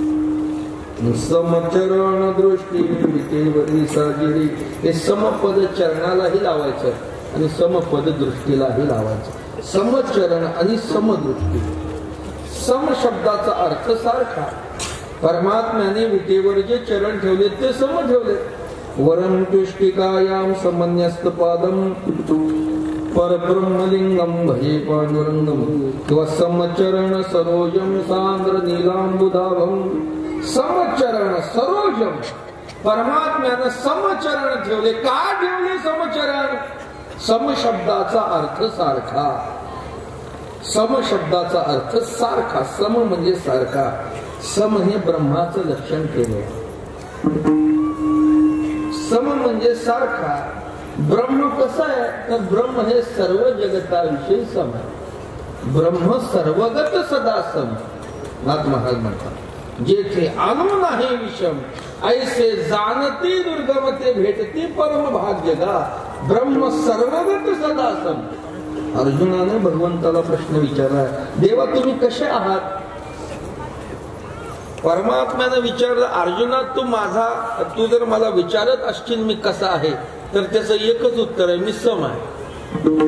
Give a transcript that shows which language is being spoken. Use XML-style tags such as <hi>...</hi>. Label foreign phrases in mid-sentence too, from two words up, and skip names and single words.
<mr>समचरण दृष्टी विटेवरी साजिरी. हे समपद चरणालाही लावायचं आणि समपद दृष्टीलाही लावायचं. समचरण आणि समदृष्टी. सम शब्दाचा अर्थ सारखा. परमात्म्याने विटेवर जे चरण ठेवले ते सम ठेवले.</mr> <sa>वरम तुष्टिकायाम समन्यस्त पादम परब्रह्मलिंगम भजे पांडुरंगम. किंवा समचरण सरोजम सांद्र नीलांबुधाभम. समचरण सरोजम.</sa> <mr>परमात्म्यानं समचरण ठेवले. का ठेवले समचरण? सम शब्दाचा अर्थ सारखा. सम शब्दाचा अर्थ सारखा. सम म्हणजे सारखा. सम हे ब्रह्माचं लक्षण केले. सम म्हणजे सारखा. ब्रह्म कसं आहे तर ब्रह्म हे सर्व जगताविषयी सम आहे. ब्रह्म सर्वगत सदा सम. नाथ महाराज म्हणतात जेथे आलो नाही विषम ऐसे जाणती दुर्गमते भेटती परम भाग्य गा. ब्रह्म सर्वगत सदा सम. अर्जुनाने भगवंताला प्रश्न विचारला, देवा तुम्ही कसे आहात? परमात्म्याने विचारलं, अर्जुना तू जर मला विचारत असशील मी कसा आहे तर त्याचं एकच उत्तर आहे, मी सम आहे.</mr>